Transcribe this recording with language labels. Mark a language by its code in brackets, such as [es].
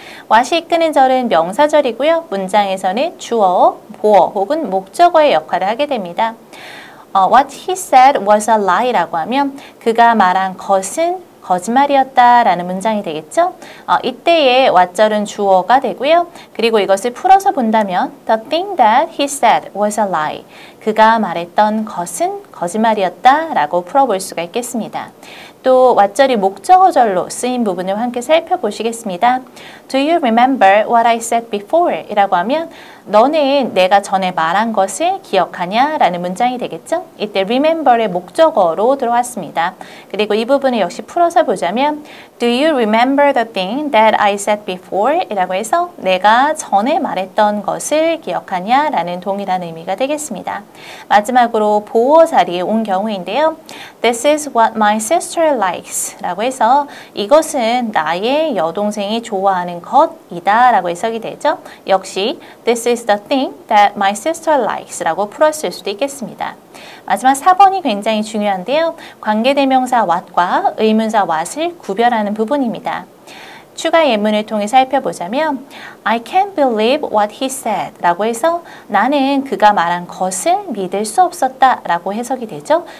[ko] what이 이끄는 절은 명사절이고요. 문장에서는 주어, 보어 혹은 목적어의 역할을 하게 됩니다. [en] What he said was a lie [ko] 라고 하면 그가 말한 것은 거짓말이었다라는 문장이 되겠죠. 이때의 what절은 주어가 되고요. 그리고 이것을 풀어서 본다면 [en] The thing that he said was a lie. [ko] 그가 말했던 것은 거짓말이었다라고 풀어볼 수가 있겠습니다. 또 왓절이 목적어절로 쓰인 부분을 함께 살펴보시겠습니다. [en] Do you remember what I said before? [ko] 이라고 하면 너는 내가 전에 말한 것을 기억하냐? 라는 문장이 되겠죠? 이때 remember의 목적어로 들어왔습니다. 그리고 이 부분을 역시 풀어서 보자면 [en] Do you remember the thing that I said before? [ko] 이라고 해서 내가 전에 말했던 것을 기억하냐? 라는 동일한 의미가 되겠습니다. 마지막으로 보어 자리에 온 경우인데요. [en] This is what my sister likes [ko] 라고 해서 이것은 나의 여동생이 좋아하는 것이다 라고 해석이 되죠. 역시 [en] This is the thing that my sister likes [ko] 라고 풀었을 수도 있겠습니다. 마지막 4번이 굉장히 중요한데요. 관계대명사 what과 의문사 what을 구별하는 부분입니다. 추가 예문을 통해 살펴보자면 [en] I can't believe what he said [ko] 라고 해서 나는 그가 말한 것을 믿을 수 없었다 라고 해석이 되죠.